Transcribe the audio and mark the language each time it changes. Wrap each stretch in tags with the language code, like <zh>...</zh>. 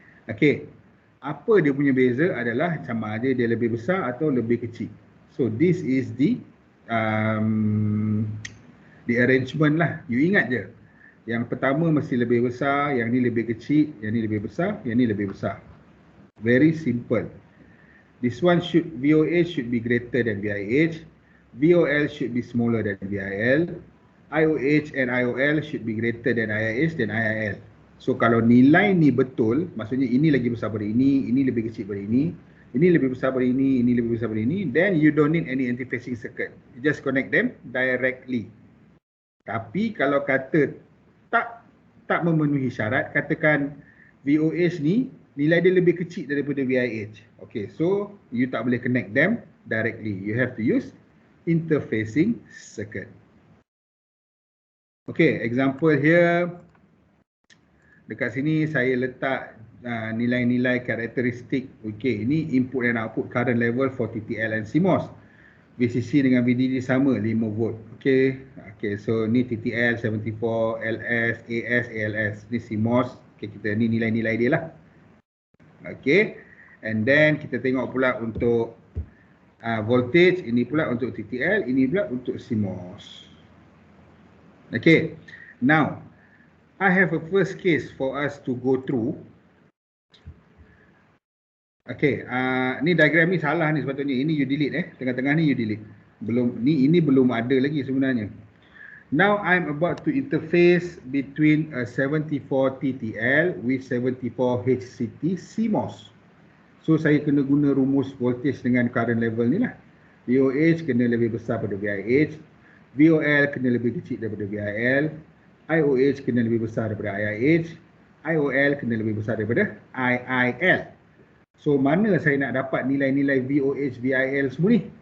<ms>Okay, apa dia punya beza adalah sama ada dia lebih besar atau lebih kecil.</ms> <en>So this is the arrangement lah.</en> <ms>You ingat je, yang pertama mesti lebih besar, yang ni lebih kecil, yang ni lebih besar, yang ni lebih besar.</ms> <en>Very simple. This one VOH should be greater than VIH, VOL should be smaller than VIL, IOH and IOL should be greater than IIH dan IIL.</en> <ms>So kalau nilai ni betul, maksudnya ini lagi besar daripada ini lebih kecil daripada ini lebih besar daripada ini lebih besar daripada ini,</ms> <en>then you don't need any interfacing circuit. You just connect them directly.</en> <ms>Tapi kalau kata tak memenuhi syarat, katakan VOH ni nilai dia lebih kecil daripada VIH. Okay, so you tak boleh</ms> <en>connect them directly. You have to use interfacing circuit.</en> <ms>Okay,</ms> <en>example here.</en> <ms>Dekat sini saya letak nilai-nilai karakteristik.</ms> <en>Okay, ini input and output current level for TTL and CMOS.</en> <ms>VCC dengan VDD sama 5 volt. Okay, so ni TTL 74, LS, AS, ALS. Ni CMOS. Okay, kita ni nilai-nilai dia lah. Okay, and then kita tengok pula untuk voltage. Ini pula untuk TTL, ini pula untuk CMOS.</ms> <en>Okay, now I have a first case for us to go through.</en> <ms>Okay, ni diagram ni salah ni sepatutnya. Ini you delete tengah-tengah ni you delete. Ini belum ada lagi sebenarnya.</ms> <en>Now I'm about to interface between a 74 TTL with 74 HCT CMOS.</en> <ms>So saya kena guna rumus voltage dengan current level ni lah. VOH kena lebih besar pada VIH, VOL kena lebih kecil daripada VIL, IOH kena lebih besar daripada IIH, IOL kena lebih besar daripada IIL. So mana saya nak dapat nilai-nilai VOH, VIL semua ni?</ms>